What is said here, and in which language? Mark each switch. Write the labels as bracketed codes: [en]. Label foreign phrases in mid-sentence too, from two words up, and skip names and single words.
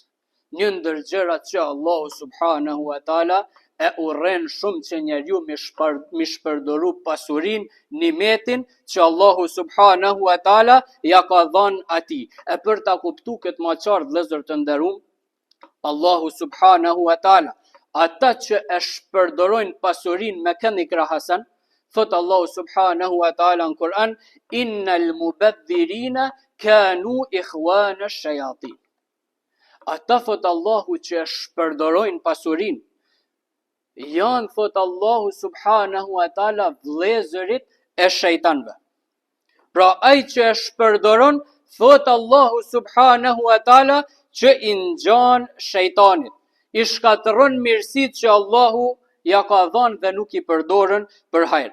[sq] Një ndër gjërat që Allahu [ar] سبحانه وتعالى [sq] e urren shumë që njeriu mi shpërdoru pasurin, nimetin që Allahu [ar] سبحانه وتعالى [sq] ja ka dhënë atij. E për ta kuptuar këtë më qartë, vëllezër të nderuam, Allahu [ar] سبحانه وتعالى [sq] ata që e shpërdorojnë pasurin me këndikra hasan, thot Allahu [ar] سبحانه وتعالى [sq] në Kur'an, [ar] إن المبذرين كانوا إخوان الشياطين. [sq] Ata, thot Allahu, që e shpërdorojnë pasurin, janë, thot Allahu [ar] سبحانه وتعالى, [sq] vëllezërit e shejtanëve. Pra ai që e shpërdoron, thot Allahu [ar] سبحانه وتعالى, [sq] që i ngjan shejtanit, i shkatërron mirësitë që Allahu ja ka dhënë dhe nuk i përdorën për hajër.